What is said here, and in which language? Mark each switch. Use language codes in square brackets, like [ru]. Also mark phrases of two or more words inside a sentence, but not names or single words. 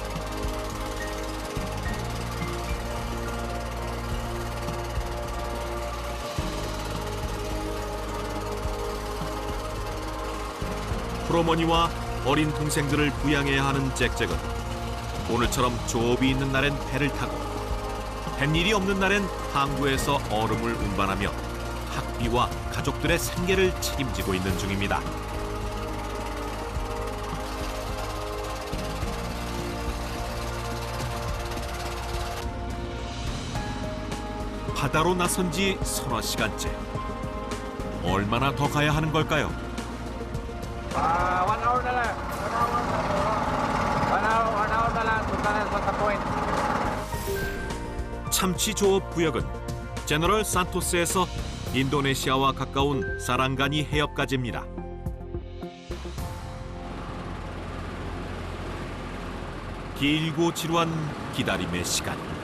[ko] 프로머니와 어린 동생들을 부양해야 하는 잭잭은 오늘처럼 조업이 있는 날엔 배를 타고 햇일이 없는 날엔 항구에서 얼음을 운반하며 학비와 가족들의 생계를 책임지고 있는 중입니다. 바다로 나선 지 서너 시간째. 얼마나 더 가야 하는 걸까요? [tl] 1 hour na lang. 1 hour na lang. Punta na sa point. [ko] 참치 조업 구역은 제너럴 산토스에서 인도네시아와 가까운 사랑가니 해협까지입니다. 길고 지루한 기다림의 시간.